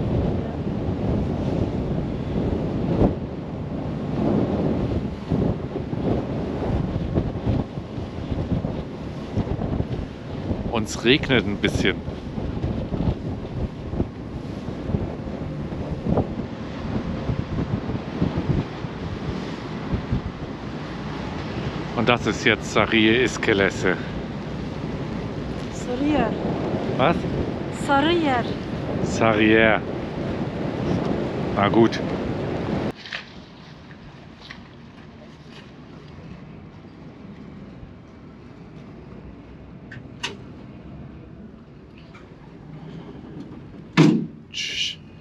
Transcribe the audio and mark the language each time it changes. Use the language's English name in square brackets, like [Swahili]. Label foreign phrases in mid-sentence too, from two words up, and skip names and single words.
[German] Uns regnet ein bisschen. Und das ist jetzt Sarıyer İskelesi. Sarıyer. Was? Sarıyer. Sarıyer. Na gut. Tsch.